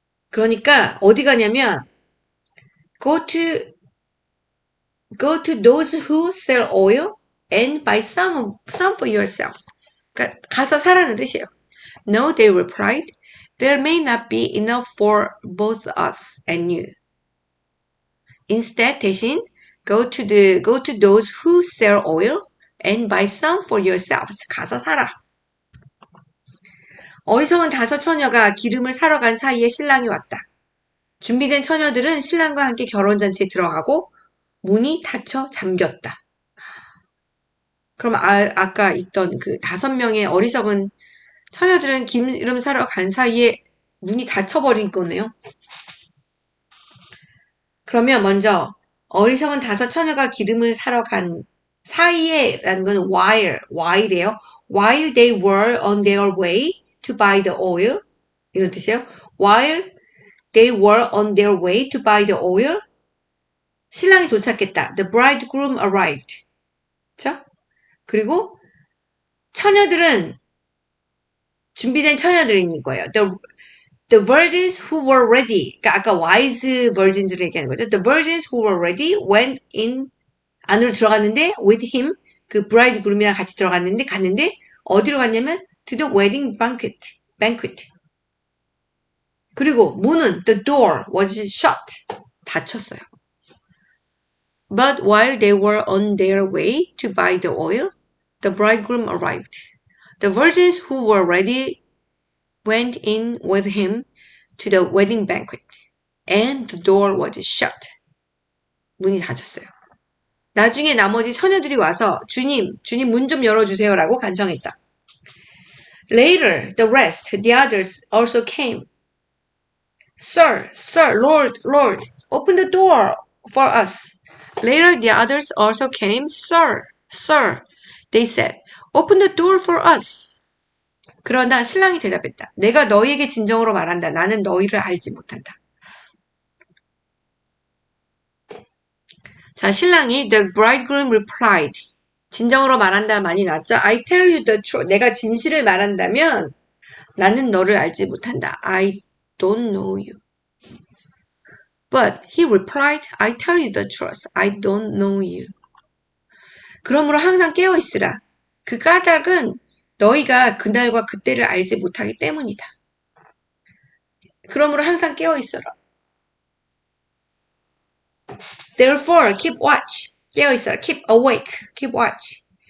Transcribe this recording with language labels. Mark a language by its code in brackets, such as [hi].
[ko] 그러니까 어디 가냐면 [en] go to those who sell oil and buy some for yourselves. [ko] 그러니까 가서 사라는 뜻이에요. [en] No, they replied. There may not be enough for both us and you. Instead, [ko] 대신 [en] go to those who sell oil and buy some for yourselves. [ko] 가서 사라. 어리석은 5 처녀가 기름을 사러 간 사이에 신랑이 왔다. 준비된 처녀들은 신랑과 함께 결혼잔치에 들어가고 문이 닫혀 잠겼다. 그럼 아까 있던 그 5명의 어리석은 처녀들은 기름 사러 간 사이에 문이 닫혀버린 거네요. 그러면 먼저 어리석은 5 처녀가 기름을 사러 간 사이에라는 건 while이에요. [en] While they were on their way to buy the oil. [ko] 이런 뜻이에요. [en] While they were on their way to buy the oil. [ko] 신랑이 도착했다. [en] The bridegroom arrived. [ko] 그렇죠? 그리고 처녀들은 준비된 처녀들인 거예요. [en] The virgins who were ready. [ko] 그러니까 아까 wise virgins를 얘기하는 거죠. [en] The virgins who were ready went in. [ko] 안으로 들어갔는데 [en] with him. [ko] 그 bridegroom이랑 같이 갔는데 어디로 갔냐면 [en] to the wedding banquet. [ko] 그리고 문은 [en] the door was shut. [ko] 닫혔어요. [en] But while they were on their way to buy the oil, the bridegroom arrived. The virgins who were ready went in with him to the wedding banquet, and the door was shut. [ko] 문이 닫혔어요. 나중에 나머지 처녀들이 와서 주님 문 좀 열어주세요라고 간청했다. [en] Later, the others also came. Sir, Lord, open the door for us. Later, the others also came. Sir, they said, open the door for us. [ko] 그러나 신랑이 대답했다. 내가 너희에게 진정으로 말한다. 나는 너희를 알지 못한다. 자, 신랑이 [en] the bridegroom replied. [ko] 진정으로 말한다 많이 나왔죠? [en] I tell you the truth. [ko] 내가 진실을 말한다면 나는 너를 알지 못한다. [en] I don't know you. But he replied, I tell you the truth. I don't know you. [ko] 그러므로 항상 깨어 있으라. 그 까닭은 너희가 그날과 그때를 알지 못하기 때문이다. 그러므로 항상 깨어 있어라. [en] Therefore, keep watch. [ko] 깨어 있어라. [en] Keep awake. Keep watch.